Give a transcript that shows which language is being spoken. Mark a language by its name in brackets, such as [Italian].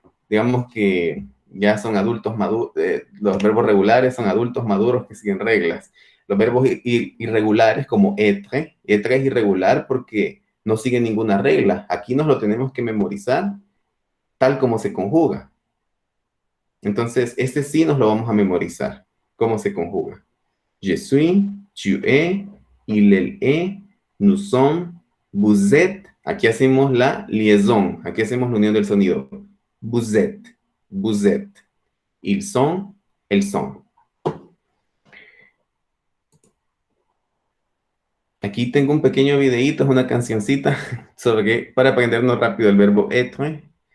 [Spanish] Digamos que ya son adultos maduros, los verbos regulares son adultos maduros que siguen reglas. Los verbos irregulares como être es irregular porque no sigue ninguna regla. Aquí nos lo tenemos que memorizar tal como se conjuga. Entonces, este sí nos lo vamos a memorizar. ¿Cómo se conjuga? [French] Je suis, tu es, il est, nous sommes, vous êtes. [Spanish] Aquí hacemos la liaison. Aquí hacemos la unión del sonido. [French] Vous êtes, vous êtes. Ils sont, elles sont. [Spanish] Aquí tengo un pequeño videíto, es una cancioncita para aprendernos rápido el verbo être.